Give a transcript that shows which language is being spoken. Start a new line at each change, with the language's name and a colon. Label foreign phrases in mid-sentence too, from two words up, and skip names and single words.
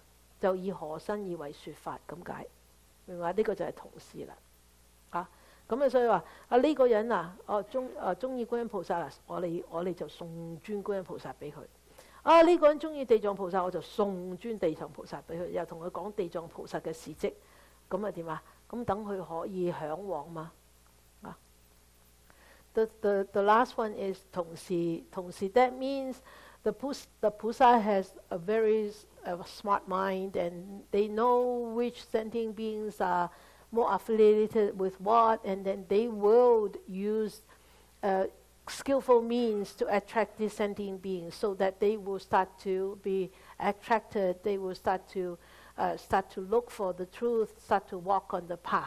Cantonese: 就以何身以為説法咁解，明白？呢個就係同事啦，咁啊所以話呢個人啊，中意觀音菩薩啊，我哋就送尊觀音菩薩俾佢。呢個人中意地藏菩薩，我就送尊地藏菩薩俾佢，又同佢講地藏菩薩嘅事蹟，咁啊點啊？咁等佢可以嚮往嘛。
English: The last one is
Cantonese: 同事，同事
English: that means the Pusa has a very smart mind and they know which sentient beings are more affiliated with what, and then they will use skillful means to attract these sentient beings so that they will start to be attracted, they will start to look for the truth, start to walk on the path.